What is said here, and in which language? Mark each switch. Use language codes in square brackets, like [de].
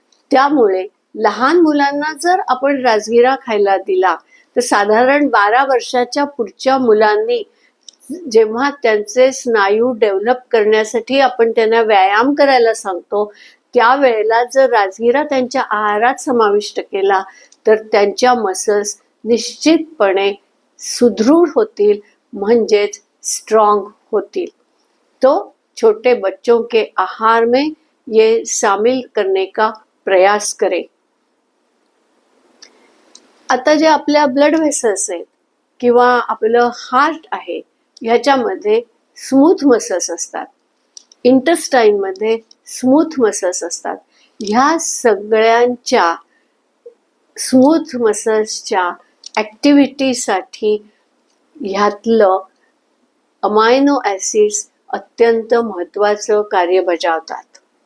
[mr] त्यामुळे लहान मुलांना जर आपण राजगिरा खायला दिला तर साधारण 12 वर्षाच्या पुढच्या मुलांनी, जेव्हा त्यांचे स्नायू डेव्हलप करण्यासाठी आपण त्यांना व्यायाम करायला सांगतो, त्यावेळेला जर राजगिरा त्यांच्या आहारात समाविष्ट केला तर त्यांच्या मसल्स निश्चितपणे सुदृढ होतील, म्हणजेच स्ट्रॉंग होतील. [hi] तो छोटे बच्चों के आहार में ये शामिल करने का प्रयास करें. [mr] आता जे आपल्या ब्लड व्हेसल्स आहेत किंवा आपलं हार्ट आहे, ह्याच्यामध्ये स्मूथ मसल्स असतात, इंटेस्टाईनमध्ये स्मूथ मसल्स असतात. ह्या सगळ्यांच्या स्मूथ मसल्सच्या ॲक्टिव्हिटीसाठी ह्यातलं अमायनो ॲसिड्स अत्यंत महत्त्वाचं कार्य बजावतात.